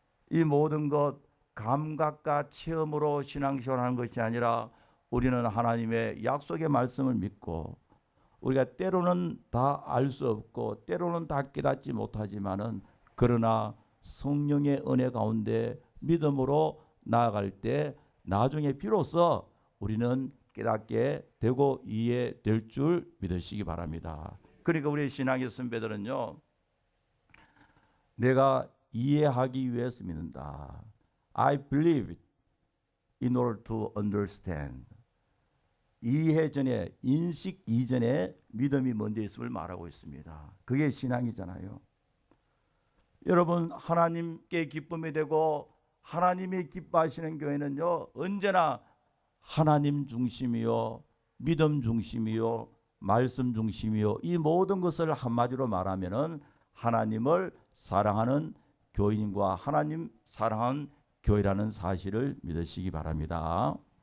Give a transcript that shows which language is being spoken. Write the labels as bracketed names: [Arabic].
[Korean] 이 모든 것 감각과 체험으로 신앙생활을 하는 것이 아니라 우리는 하나님의 약속의 말씀을 믿고 우리가 때로는 다 알 수 없고 때로는 다 깨닫지 못하지만은 그러나 성령의 은혜 가운데 믿음으로 나아갈 때 나중에 비로소 우리는 깨닫게 되고 이해될 줄 믿으시기 바랍니다. 그러니까 우리 신앙의 선배들은요, 내가 이해하기 위해서 믿는다. [English] I believe it in order to understand. [Korean] 이해 전에, 인식 이전에 믿음이 먼저 있음을 말하고 있습니다. 그게 신앙이잖아요. 여러분, 하나님께 기쁨이 되고 하나님이 기뻐하시는 교회는요, 언제나 하나님 중심이요, 믿음 중심이요, 말씀 중심이요, 이 모든 것을 한마디로 말하면은 하나님을 사랑하는 교인과 하나님 사랑하는 교회라는 사실을 믿으시기 바랍니다.